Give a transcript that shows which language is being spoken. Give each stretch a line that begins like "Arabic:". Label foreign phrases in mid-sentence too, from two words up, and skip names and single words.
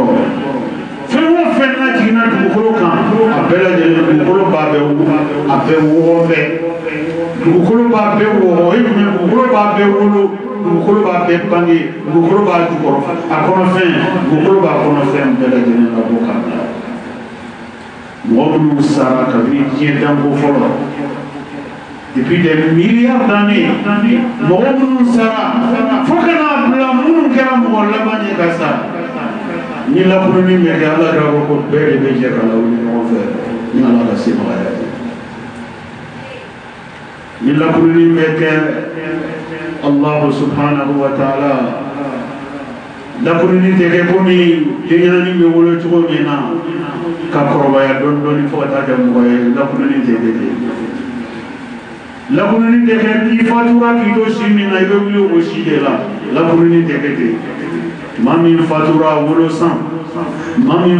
Bambara: fɛn o fɛn n'a jiginna dugukolo kan a bɛɛ lajɛlen dugukolo b'a bɛɛ a bɛɛ wɔɔrɔ dugukolo b'a bɛɛ wɔɔrɔ o ye jumɛn dugukolo b'a bɛɛ wolo dugukolo b'a bɛɛ bange dugukolo b'a jukɔrɔ a kɔnɔfɛn dugukolo b'a kɔnɔfɛn bɛɛ lajɛlen ka bɔ k'a bila mɔgɔ minnu sara kabini diɲɛ danko fɔlɔ
French: depuis des milliards d'années
Bambara: mɔgɔ minnu sara fo ka n'a bila minnu kɛra mɔgɔ laban ye ka sa ni lakununi bɛ kɛ ala ka fɔ ko bɛɛ de bɛ jɛ ka lawuli ɲɔgɔn fɛ ni ala ka sebagaya ye ni lakununi bɛ kɛ
Arabic: الله سبحانه وتعالى
Bambara: lakununi tɛ kɛ komi denkɛnin bɛ wolo cogo min na ka kɔrɔbaya dɔɔni dɔɔni fo ka taa kɛ mɔgɔ ye lakununi tɛ kɛ ten lakununi tɛ kɛ k'i fatura k'i to si min na i bɛ wuli o si de la lakununi tɛ kɛ ten maa min fatura wolo san maa min